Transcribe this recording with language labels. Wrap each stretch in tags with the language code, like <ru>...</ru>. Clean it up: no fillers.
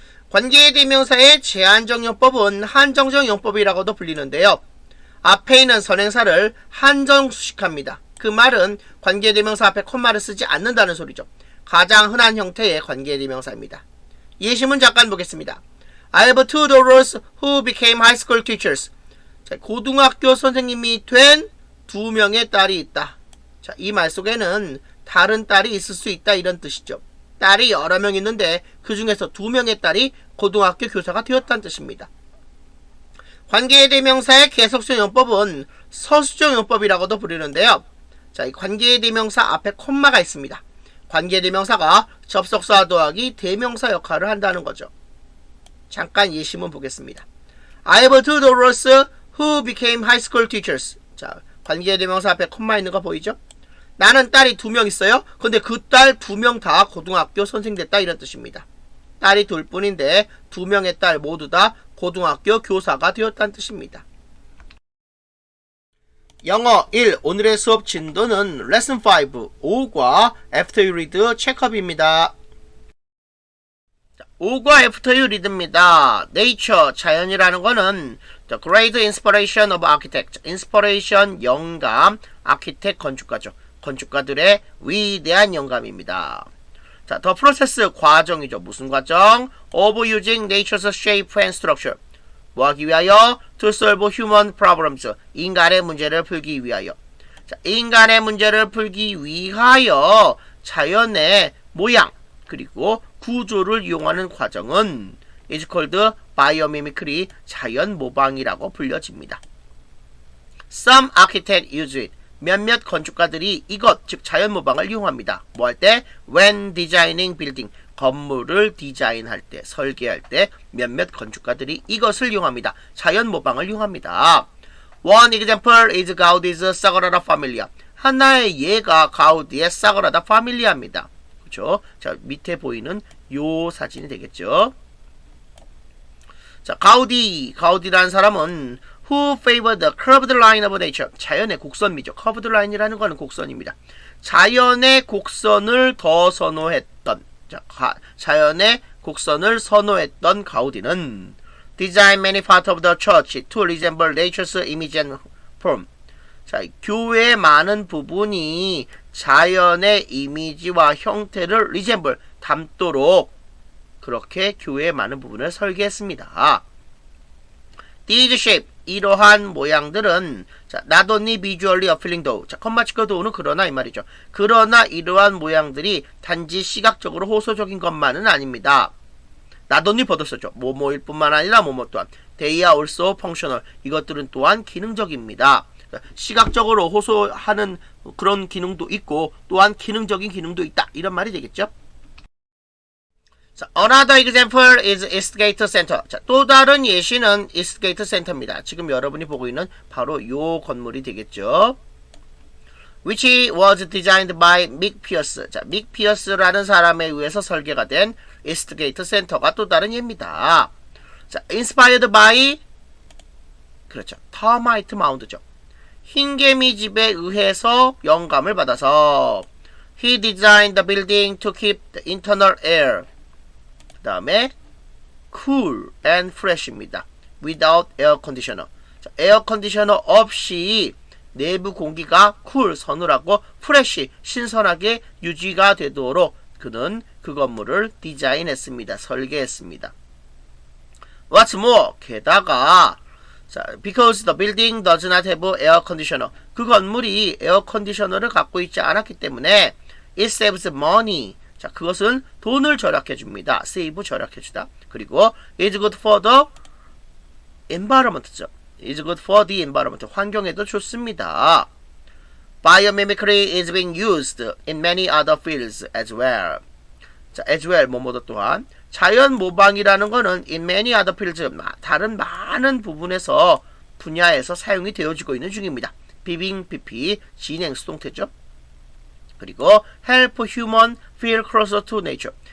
<ko>관계대명사의 제한적 용법은 한정적 용법이라고도 불리는데요. 앞에 있는 선행사를 한정수식합니다. 그 말은 관계대명사 앞에 콤마를 쓰지 않는다는 소리죠. 가장 흔한 형태의 관계대명사입니다. 예시문 잠깐 보겠습니다.</ko> <en>I have two daughters who became high school teachers.</en> <ko>자, 고등학교 선생님이 된 두 명의 딸이 있다. 자, 이 말 속에는 다른 딸이 있을 수 있다 이런 뜻이죠. 딸이 여러 명 있는데 그 중에서 두 명의 딸이 고등학교 교사가 되었다는 뜻입니다. 관계대명사의 계속적 용법은 서술적 용법이라고도 부르는데요. 자, 이 관계대명사 앞에 콤마가 있습니다. 관계대명사가 접속사 더하기 대명사 역할을 한다는 거죠. 잠깐 예시문 보겠습니다.</ko> <en>I have two daughters who became high school teachers.</en> <ko>자, 관계대명사 앞에 콤마 있는 거 보이죠? 나는 딸이 두 명 있어요. 근데 그 딸 두 명 다 고등학교 선생 됐다 이런 뜻입니다. 딸이 둘 뿐인데 두 명의 딸 모두 다 고등학교 교사가 되었다는 뜻입니다. 영어 1 오늘의 수업 진도는 레슨 5 5과 After You Read 체크업입니다.</ko> <en>5과 After You Read입니다. Nature</en> <ko>자연이라는 거는</ko> <en>The Great Inspiration of Architect Inspiration 영감 Architect 건축가죠.</en> <ko>건축가들의 위대한 영감입니다. 자, The Process 과정이죠. 무슨 과정?</ko> <en>Of using nature's shape and structure</en> <ko>뭐 하기 위하여?</ko> <en>To solve human problems</en> <ko>인간의 문제를 풀기 위하여. 자, 인간의 문제를 풀기 위하여 자연의 모양 그리고 구조를 이용하는 과정은</ko> <en>is called biomimicry</en> <ko>자연 모방이라고 불려집니다.</ko> <en>Some architects use it</en> <ko>몇몇 건축가들이 이것 즉 자연 모방을 이용합니다. 뭐 할 때?</ko> <en>When designing building</en> <ko>건물을 디자인할 때 설계할 때 몇몇 건축가들이 이것을 이용합니다. 자연 모방을 이용합니다.</ko> <en>One example is Gaudi's Sagrada Familia</en> <ko>하나의 예가 가우디의 사그라다 파밀리아입니다. 그렇죠? 자, 밑에 보이는 요 사진이 되겠죠. 자, 가우디라는 사람은</ko> <en>who favored the curved line of nature</en> <ko>자연의 곡선미죠. curved line이라는 것은 곡선입니다. 자연의 곡선을 더 선호했던 자연의 곡선을 선호했던 가우디는</ko> <en>design many parts of the church to resemble nature's image and form</en> <ko>자, 교회의 많은 부분이 자연의 이미지와 형태를 resemble 닮도록 그렇게 교회의 많은 부분을 설계했습니다.</ko> <en>These shape</en> <ko>이러한 모양들은 자,</ko> <en>not only visually appealing though</en> <ko>자, 컴마 치고 도우는 그러나 이 말이죠. 그러나 이러한 모양들이 단지 시각적으로 호소적인 것만은 아닙니다. not only 버릇었죠. 뭐뭐일 뿐만 아니라 뭐뭐 또한</ko> <en>they are also functional</en> <ko>이것들은 또한 기능적입니다. 시각적으로 호소하는 그런 기능도 있고 또한 기능적인 기능도 있다 이런 말이 되겠죠.</ko> <en>자, another example is Eastgate Center.</en> <ko>자, 또 다른 예시는 Eastgate Center입니다. 지금 여러분이 보고 있는 바로 요 건물이 되겠죠.</ko> <en>Which was designed by Mick Pierce.</en> <ko>자, Mick Pierce라는 사람에 의해서 설계가 된 Eastgate Center가 또 다른 예입니다. 자, inspired by 그렇죠.</ko> <en>Termite Mound죠.</en> <ko>흰개미 집에 의해서 영감을 받아서</ko> <en>He designed the building to keep the internal air.</en> <ko>그 다음에</ko> <en>cool and fresh</en> <ko>입니다.</ko> <en>Without air conditioner.</en> <ko>자, 에어 컨디셔너 없이 내부 공기가 cool, 서늘하고 fresh, 신선하게 유지가 되도록 그는 그 건물을 디자인했습니다. 설계했습니다.</ko> <en>What's more,</en> <ko>게다가 자,</ko> <en>because the building does not have air conditioner.</en> <ko>그 건물이 에어 컨디셔너를 갖고 있지 않았기 때문에</ko> <en>it saves money.</en> <ko>자, 그것은 돈을 절약해 줍니다.</ko> <en>save</en> <ko>절약해 주다. 그리고</ko> <en>is good for the environment죠. is good for the environment.</en> <ko>환경에도 좋습니다.</ko> <en>Biomimicry is being used in many other fields as well.</en> <ko>자, as well, 뭐뭐도 또한. 자연 모방이라는 거는</ko> <en>in many other fields,</en> <ko>다른 많은 부분에서, 분야에서 사용이 되어지고 있는 중입니다. 비빙, BP, 진행, 수동태죠. 그리고</ko> <en>help human feel closer to nature.</en>